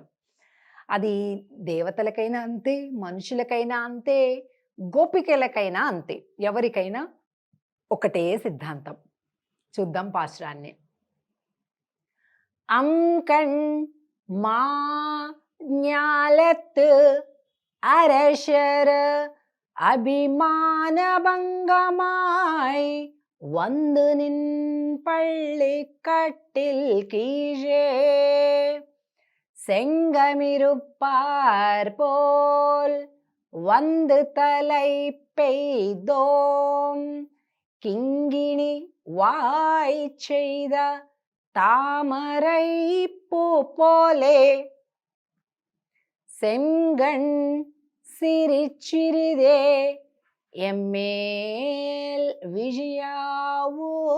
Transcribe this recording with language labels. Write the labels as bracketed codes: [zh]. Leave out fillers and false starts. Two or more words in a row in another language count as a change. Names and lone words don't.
[te] అది దేవతలకైనా అంతే, మనుషులకైనా అంతే, గోపికలకైనా అంతే, ఎవరికైనా ఒకటే సిద్ధాంతం. చూద్దాం పాశురాన్ని. [ta] அங்கண் மா ஞாலத் அரசர் அபிமானபங்கமாய் வந்து நின் பள்ளி கட்டில் கீழே செங்கமிருப்பார் போல் வந்து தலை பெய்தோம் கிங்கிணி வாய் செய்த தாமரை பூ போலே செங்கண் சிரிச்சிறிதே எம்மேல் விஜயாவோ.